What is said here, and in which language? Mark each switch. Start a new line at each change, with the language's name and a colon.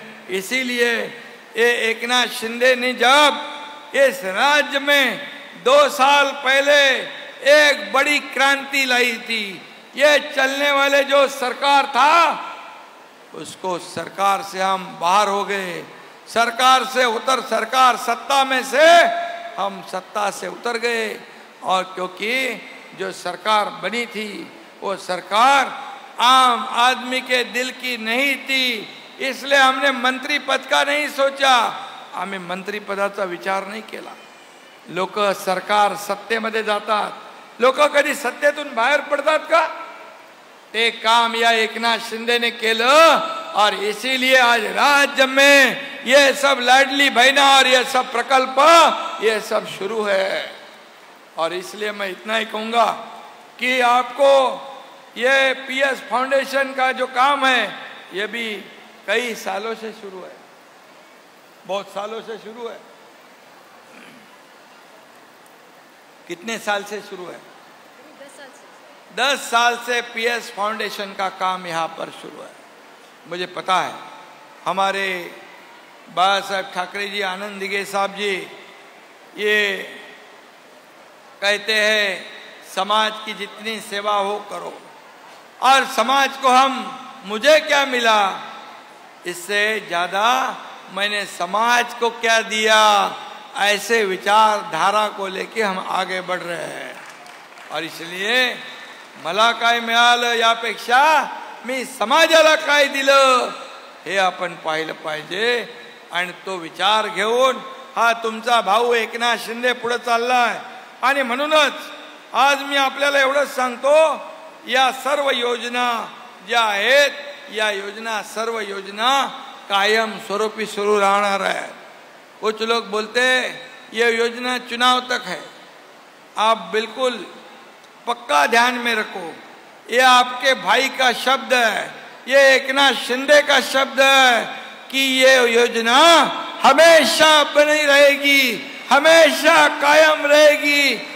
Hindi: इसीलिए ये एकनाथ शिंदे ने जब इस राज्य में 2 साल पहले एक बड़ी क्रांति लाई थी, ये चलने वाले जो सरकार था उसको सरकार से हम बाहर हो गए, सरकार सत्ता में से हम सत्ता से उतर गए। और क्योंकि जो सरकार बनी थी वो सरकार आम आदमी के दिल की नहीं थी, इसलिए हमने मंत्री पद का नहीं सोचा,
Marathi: आम्ही मंत्री पदाचा विचार नाही केला। लोक सरकार सत्तेमध्ये जातात, लोक कधी सत्तेतून बाहेर पडतात का? ते काम या एकनाथ शिंदे ने केलं
Hindi: और इसीलिए आज राज्य में ये सब लाडली बहना और ये सब प्रकल्प ये सब शुरू है। और इसलिए मैं इतना ही कहूंगा कि आपको ये पीएस फाउंडेशन का जो काम है ये भी कई सालों से शुरू है, बहुत सालों से शुरू है। कितने साल से शुरू है? 10 साल से पीएस फाउंडेशन का काम यहाँ पर शुरू है। मुझे पता है हमारे बाबा साहब ठाकरे जी, आनंद दिघे साहब जी ये कहते हैं समाज की जितनी सेवा हो करो, और समाज को मुझे क्या मिला, इससे ज्यादा मैंने समाज को क्या दिया, ऐसे विचारधारा को लेके हम आगे बढ़ रहे हैं।
Marathi: और इसलिए मला काय मिळालं यापेक्षा मी समाजाला काय दिलं हे आपण पाहिलं पाहिजे, आणि तो विचार घेऊन हा तुमचा भाऊ एकनाथ शिंदे पुढे चाललाय। आणि म्हणूनच आज मी आपल्याला एवढंच सांगतो, या सर्व योजना ज्या आहेत या सर्व योजना कायम स्वरूपी सुरू राहणार है।
Hindi: कुछ लोग बोलते ये योजना चुनाव तक है, आप बिल्कुल पक्का ध्यान में रखो, ये आपके भाई का शब्द है, ये एकनाथ शिंदे का शब्द है कि ये योजना हमेशा बनी रहेगी, हमेशा कायम रहेगी।